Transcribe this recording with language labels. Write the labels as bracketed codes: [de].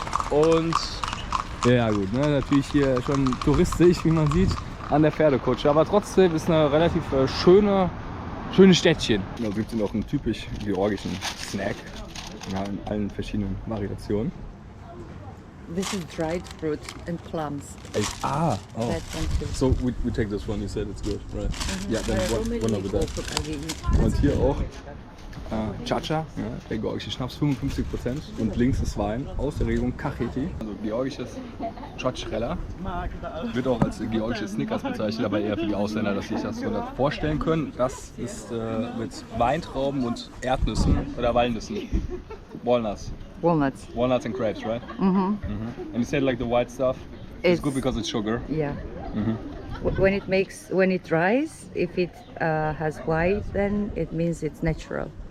[de] Und ja gut, natürlich hier schon touristisch, wie man sieht, an der Pferdekutsche. Aber trotzdem ist eine relativ schönes Städtchen. Da gibt es auch einen typisch georgischen Snack, ja, in allen verschiedenen Variationen. [en] This is dried fruit and plums. Oh. That one too. So we take this one. You said it's good, right? Mhm. Yeah, then one over there. [de] Und hier auch Chacha, ja, der georgische Schnaps, 55%. Und links ist Wein aus der Region Kakheti. Also georgisches Chochrela. Wird auch als georgisches Snickers bezeichnet, aber eher für die Ausländer, dass sich das so vorstellen können. Das ist mit Weintrauben und Erdnüssen oder Walnüssen. [en] Walnuts. Walnuts and grapes, right? And you said like the white stuff. It's good because it's sugar. Yeah. When it dries, if it has white, then it means it's natural.